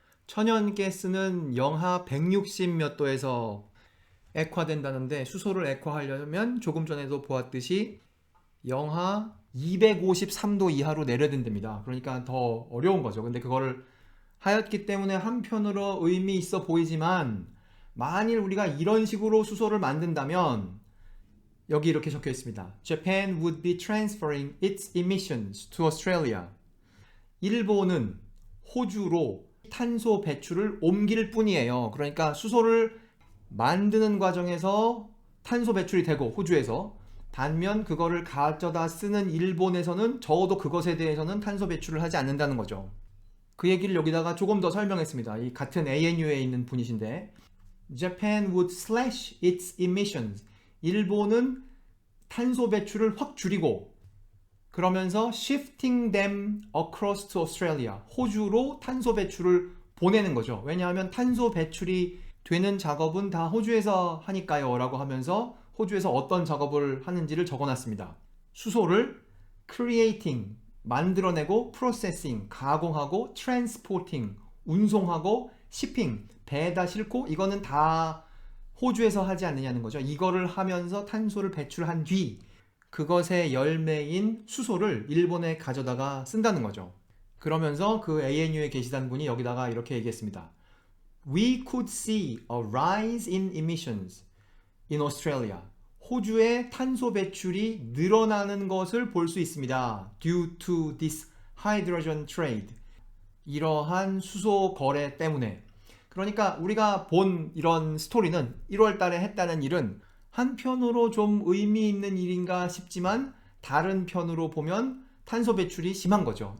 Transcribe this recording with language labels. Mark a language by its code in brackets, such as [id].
[ko] 천연가스는 영하 160 몇 도에서 액화된다는데 수소를 액화하려면 조금 전에도 보았듯이 영하 253도 이하로 내려된답니다. 그러니까 더 어려운 거죠. 근데 그거를 하였기 때문에 한편으로 의미 있어 보이지만 만일 우리가 이런 식으로 수소를 만든다면 여기 이렇게 적혀 있습니다. [en] Japan would be transferring its emissions to Australia. [ko] 일본은 호주로 탄소 배출을 옮길 뿐이에요. 그러니까 수소를 만드는 과정에서 탄소 배출이 되고 호주에서 반면 그거를 가져다 쓰는 일본에서는 적어도 그것에 대해서는 탄소 배출을 하지 않는다는 거죠. 그 얘기를 여기다가 조금 더 설명했습니다. 이 같은 ANU에 있는 분이신데 [en] Japan would slash its emissions. [ko] 일본은 탄소 배출을 확 줄이고 그러면서 [en] shifting them across to Australia. [ko] 호주로 탄소 배출을 보내는 거죠. 왜냐하면 탄소 배출이 되는 작업은 다 호주에서 하니까요 라고 하면서 호주에서 어떤 작업을 하는지를 적어놨습니다. 수소를 creating, 만들어내고 processing, 가공하고 transporting, 운송하고 shipping, 배에다 싣고 이거는 다 호주에서 하지 않느냐는 거죠. 이거를 하면서 탄소를 배출한 뒤 그것의 열매인 수소를 일본에 가져다가 쓴다는 거죠. 그러면서 그 ANU의 게시단 분이 여기다가 이렇게 얘기했습니다. [en] We could see a rise in emissions in Australia. [ko] 호주의 탄소 배출이 늘어나는 것을 볼 수 있습니다. [en] Due to this hydrogen trade. [ko] 이러한 수소 거래 때문에. 그러니까 우리가 본 이런 스토리는 1월 달에 했다는 일은 한편으로 좀 의미 있는 일인가 싶지만 다른 편으로 보면 탄소 배출이 심한 거죠.